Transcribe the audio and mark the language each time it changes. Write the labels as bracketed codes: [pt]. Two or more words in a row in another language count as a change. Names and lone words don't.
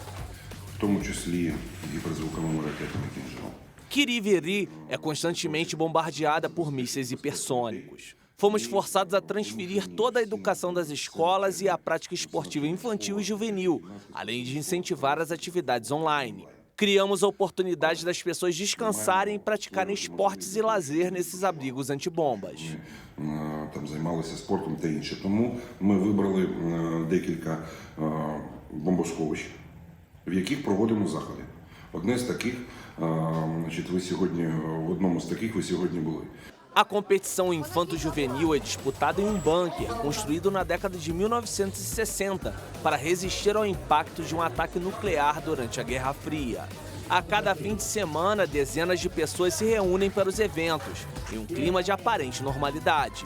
[pt] Kryvyi é constantemente bombardeada por mísseis hipersônicos. Fomos forçados a transferir toda a educação das escolas e a prática esportiva infantil e juvenil, além de incentivar as atividades online. Criamos a oportunidade das pessoas descansarem e praticarem esportes e lazer nesses abrigos antibombas. [uk] Там займалися спортом та інше. Тому ми вибрали декілька бомбосховищ, в яких проводимо заходи. Одне з таких, ви сьогодні в одному з таких ви сьогодні були. [pt] A competição infanto-juvenil é disputada em um bunker construído na década de 1960 para resistir ao impacto de um ataque nuclear durante a Guerra Fria. A cada fim de semana, dezenas de pessoas se reúnem para os eventos, em um clima de aparente normalidade.